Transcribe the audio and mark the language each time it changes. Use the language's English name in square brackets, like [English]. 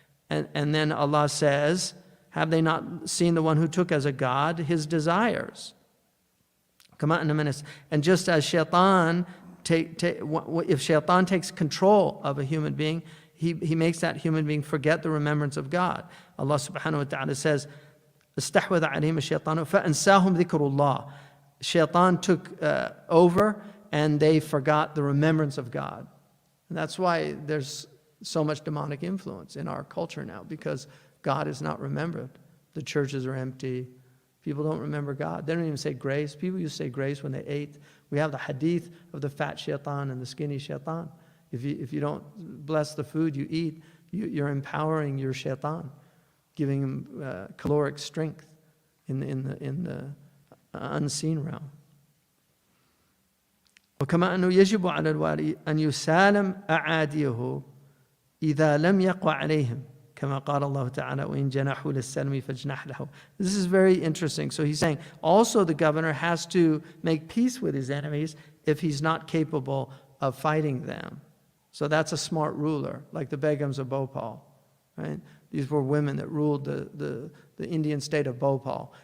[English] And then Allah says, have they not seen the one who took as a God his desires? And just as shaitan, if shaitan takes control of a human being, he makes that human being forget the remembrance of God. [Arabic] Allah subhanahu wa ta'ala says, استحوذ عليهم الشيطان فأنساهم ذكر الله. [English] Shaitan took over and they forgot the remembrance of God. And that's why there's so much demonic influence in our culture now, because God is not remembered. The churches are empty. People don't remember God. They don't even say grace. People used to say grace when they ate. We have the hadith of the fat shaitan and the skinny shaitan. If you don't bless the food you eat, you're empowering your shaitan, giving him caloric strength in the unseen realm. [Arabic] وكما أنه يجب على الوالي أن يسالم أعاديه إذا لم يقوى عليهم كما قال الله تعالى وإن جنحوا للسلم فاجنح له. [English] This is very interesting. So he's saying also the governor has to make peace with his enemies if he's not capable of fighting them. So that's a smart ruler, like the Begums of Bhopal, right? These were women that ruled the Indian state of Bhopal.